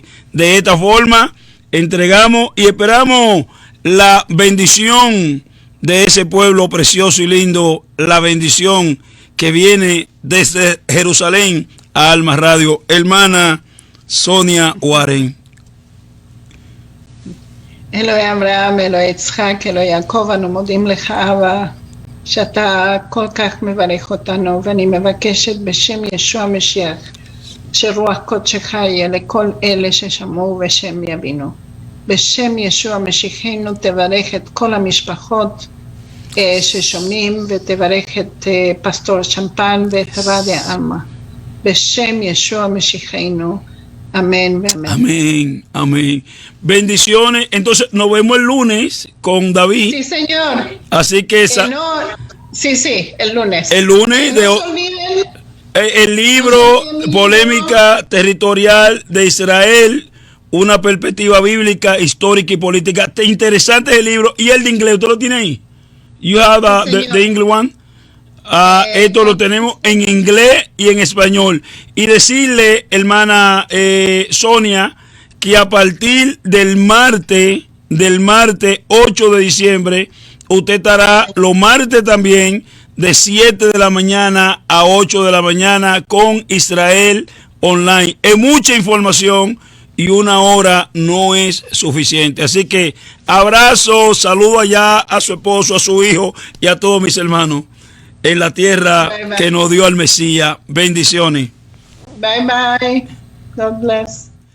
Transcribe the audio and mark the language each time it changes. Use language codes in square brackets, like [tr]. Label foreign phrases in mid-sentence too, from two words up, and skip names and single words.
[es] De esta forma, entregamos y esperamos la bendición de ese pueblo precioso y lindo, la bendición que viene desde Jerusalén a Alma Radio. Hermana Sonia Warren. [he] אלוהי אברהם, אלוהי יצחק, אלוהי יעקב, אנו מודים לך אבא, שאתה כל כך מברך אותנו, ואני מבקשת בשם ישוע המשיח, שרוח קודשך יהיה לכל אלה ששמעו ושם יבינו. בשם ישוע משיחנו תברך את כל המשפחות ששומעים, ותברך את פסטור שמפן ואת רדיו עלמה. בשם ישוע משיחנו. [es] Amén, amén. Amén, amén. Bendiciones. Entonces nos vemos el lunes con David. Sí, señor. Así que sí, el lunes. El lunes el libro Polémica Territorial de Israel, una perspectiva bíblica, histórica y política. Interesante el libro. Y el de inglés, ¿usted lo tiene ahí? [en] You have the English one? [es] Esto lo tenemos en inglés y en español. Y decirle, hermana Sonia, que a partir del martes 8 de diciembre, usted estará los martes también de 7 de la mañana a 8 de la mañana con Israel Online. Es mucha información y 1 hora no es suficiente. Así que abrazo, saludo allá a su esposo, a su hijo y a todos mis hermanos en la tierra que nos dio al Mesías. Bendiciones. [en] Bye bye. God bless.